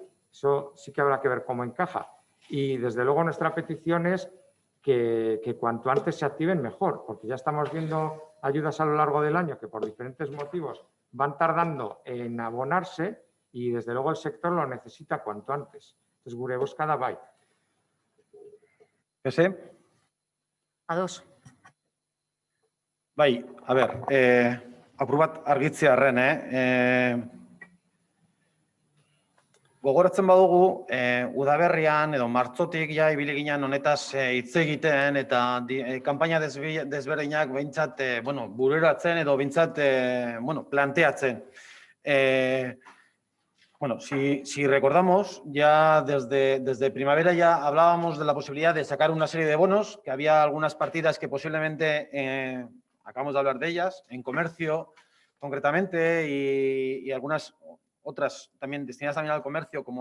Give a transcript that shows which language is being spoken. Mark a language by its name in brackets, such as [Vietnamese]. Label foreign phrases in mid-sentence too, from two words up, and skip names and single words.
[Spanish] Eso sí que habrá que ver cómo encaja. Y desde luego nuestra petición es que cuanto antes se activen mejor, porque ya estamos viendo ayudas a lo largo del año que por diferentes motivos van tardando en abonarse y desde luego el sector lo necesita cuanto antes. [Basque] Entonces, gure bozkada bai. ¿Ese? Ados. Bai, a ber, apur bat argitzearren, gogoratzen badugu, udaberrian edo martzotik ja ibili ginen honetaz hitz egiten eta kanpaina desberdinak behintzat, bururatzen edo behintzat, planteatzen. [Spanish] Bueno, si recordamos, ya desde primavera ya hablábamos de la posibilidad de sacar una serie de bonos, que había algunas partidas que posiblemente, acabamos de hablar de ellas, en comercio concretamente y algunas otras también destinadas también al comercio, como